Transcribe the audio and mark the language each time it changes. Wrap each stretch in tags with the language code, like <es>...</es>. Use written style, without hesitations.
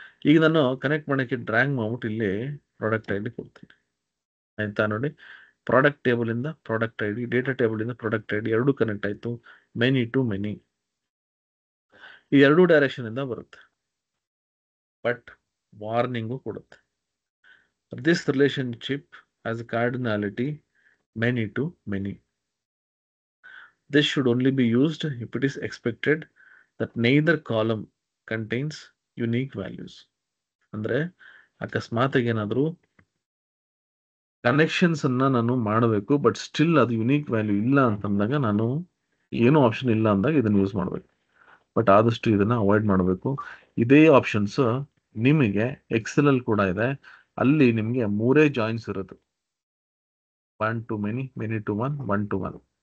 <kn>ಈಗ ನಾನು ಕನೆಕ್ಟ್ ಮಾಡೋಕ್ಕೆ ಡ್ರ್ಯಾಗ್ ಮಾಡ್ಬಿಟ್ಟು ಇಲ್ಲಿ ಪ್ರಾಡಕ್ಟ್ ಐಡಿ ಕೊಡ್ತೀನಿ. ಆಯ್ತಾ ನೋಡಿ, ಪ್ರಾಡಕ್ಟ್ ಟೇಬಲ್ ಇಂದ ಪ್ರಾಡಕ್ಟ್ ಐಡಿ, ಡೇಟಾ ಟೇಬಲ್ ಇಂದ ಪ್ರಾಡಕ್ಟ್ ಐಡಿ ಎರಡು ಕನೆಕ್ಟ್ ಆಯ್ತು.</kn> <en>many to many</en> <kn>ಈ ಎರಡೂ ಡೈರೆಕ್ಷನ್ ಇಂದ ಬರುತ್ತೆ. ಬಟ್ ವಾರ್ನಿಂಗು ಕೊಡುತ್ತೆ.</kn> <en>This relationship has a cardinality many to many. This should only be used if it is expected that neither column contains unique values.</en> <kn>ಅಂದ್ರೆ ಅಕಸ್ಮಾತ್ ಏನಾದರೂ ಕನೆಕ್ಷನ್ಸ್ ಅನ್ನ ನಾನು ಮಾಡಬೇಕು, ಬಟ್ ಸ್ಟಿಲ್ ಅದು ಯುನೀಕ್ ವ್ಯಾಲ್ಯೂ ಇಲ್ಲ ಅಂತಂದಾಗ ನಾನು ಏನೂ ಆಪ್ಷನ್ ಇಲ್ಲ ಅಂದಾಗ ಇದನ್ನು ಯೂಸ್ ಮಾಡಬೇಕು. ಬಟ್ ಆದಷ್ಟು ಇದನ್ನ ಅವಾಯ್ಡ್ ಮಾಡಬೇಕು. ಇದೇ ಆಪ್ಷನ್ಸ್ ನಿಮಗೆ ಎಕ್ಸೆಲ್ ಅಲ್ಲಿ ಕೂಡ ಇದೆ. ಅಲ್ಲಿ ನಿಮಗೆ 3 ಜಾಯಿನ್ಸ್ ಇರುತ್ತೆ.</kn> <en>1 to many, many to one, 1 to one.</en>